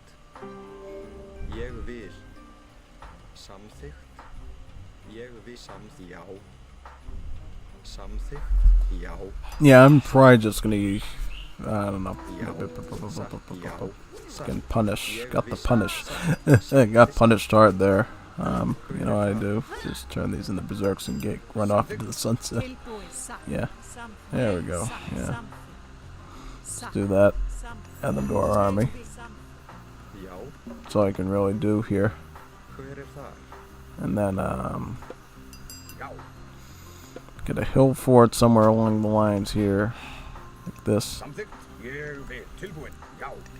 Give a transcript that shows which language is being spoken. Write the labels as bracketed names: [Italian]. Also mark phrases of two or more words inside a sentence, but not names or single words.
[Icelandic] Ég vil. Samþykkt. Ég vil. Já. Samþykkt. Já. [English] Yeah, I'm probably just gonna... I don't know. [Icelandic] Já. Satt. Já. Satt. [English] Getting punished. Got the [Icelandic] Ég vil [English] punish. [Icelandic] satt. [English] Got punished hard there. You know what I do? Just turn these into berserks and get run off into the sunset. [Icelandic] Tilbúin. Satt. [English] Yeah. [Icelandic] Samþykkt. [English] There we go. [Icelandic] Satt. [English] Yeah. [Icelandic] Samþykkt. [English] Let's do that. Add them to our army. [Icelandic] Já. [English] That's all I can really do here. [Icelandic] Hver það? [English] And then, [Icelandic] Já. [English] get a hill fort somewhere along the lines here. Like this. [Icelandic] Samþykkt. Ég vil. Tilbúin. Já.